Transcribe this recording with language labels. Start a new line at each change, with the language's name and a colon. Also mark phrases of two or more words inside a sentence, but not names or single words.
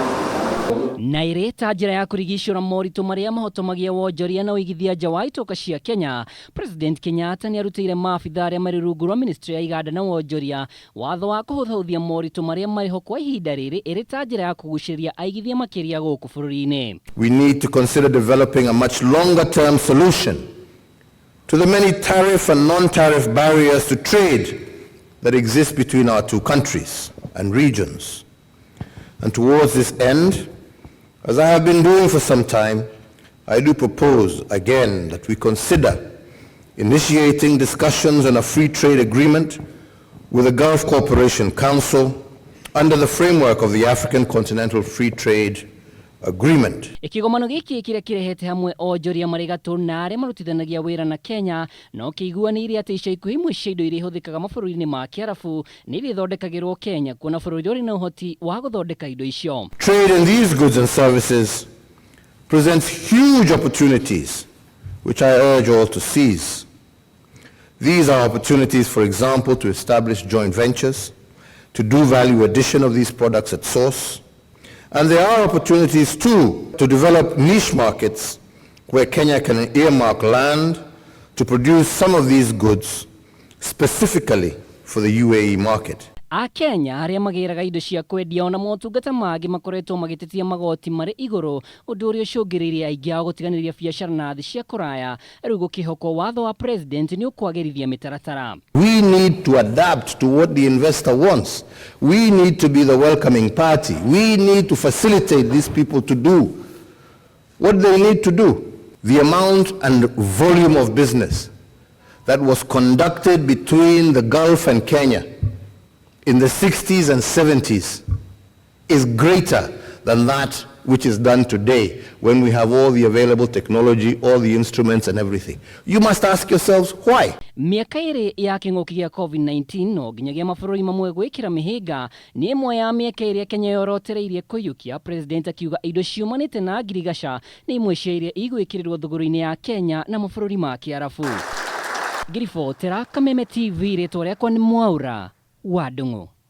Kikuyu: Na ĩrĩ ta njĩra ya kũrigicũra moritũ marĩa mahotomagia wonjoria na ũigithia nja wa itoka cia Kenya, President Kenyatta nĩ arutĩire maabitha arĩa marĩ rungu rwa Ministry ya Iganda na Wonjoria watho wa kũhũthahũthia moritũ marĩa marĩ ho kwa ihinda rĩrĩ ĩrĩ ta njĩra ya kuguciriria aigithia makiria gũkũ bũrũri-inĩ.
English: We need to consider developing a much longer term solution to the many tariff and non-tariff barriers to trade that exist between our two countries and regions. And towards this end, as I have been doing for some time, I do propose again that we consider initiating discussions on a free trade agreement with the Gulf Cooperation Council under the framework of the African Continental Free Trade Agreement.
Kikuyu: Ikigomano giki kĩrĩa kĩrehete hamwe onjoria marĩ gatũ na arĩa marutithanagia wĩra na Kenya no kĩiguanĩire atĩ ica ikuhĩ imwe cia indo iria ihũthĩkaga mabũrũri-inĩ ma Kiarabu nĩ irĩthondekagĩrwo Kenya kuona bũrũri ũrĩ na ũhoti wa gũthondeka indo icio.
English: Trade in these goods and services presents huge opportunities which I urge all to seize. These are opportunities, for example, to establish joint ventures, to do value addition of these products at source. And there are opportunities too to develop niche markets where Kenya can earmark land to produce some of these goods specifically for the UAE market.
Kikuyu: Kenya arĩa magĩraga indo cia kwendia ona motungata mangĩ makoretwo magĩtetia magoti marĩ igũrũ ũndũ ũrĩa ũcũngĩrĩirie aingĩ ao gũtiganĩria biacara na thĩ cia kũraya rĩu gũkĩhokwo watho wa president nĩ ũkwagĩrithia mĩtaratara.
English: We need to adapt to what the investor wants. We need to be the welcoming party. We need to facilitate these people to do what they need to do. The amount and volume of business that was conducted between the Gulf and Kenya in the 60s and 70s is greater than that which is done today when we have all the available technology, all the instruments and everything. You must ask yourselves why.
Kikuyu: Miaka ĩrĩ ya kĩng'ũki gĩa COVID-19 no nginyagia mabũrũri mamwe gwĩkĩra mĩhĩnga nĩ ĩmwe ya mĩaka ĩrĩa Kenya yorotereirie kũiyũkia, President akiuga indo ciumanĩte na ngirigaca nĩ imwe cia iria igwĩkĩrĩrwo thũgũrĩ-inĩ ya Kenya na mabũrũri ma Kiarabu. Ngiribotera Kameme TV rĩtwa rĩakwa nĩ Mwaura wa Ndung'u.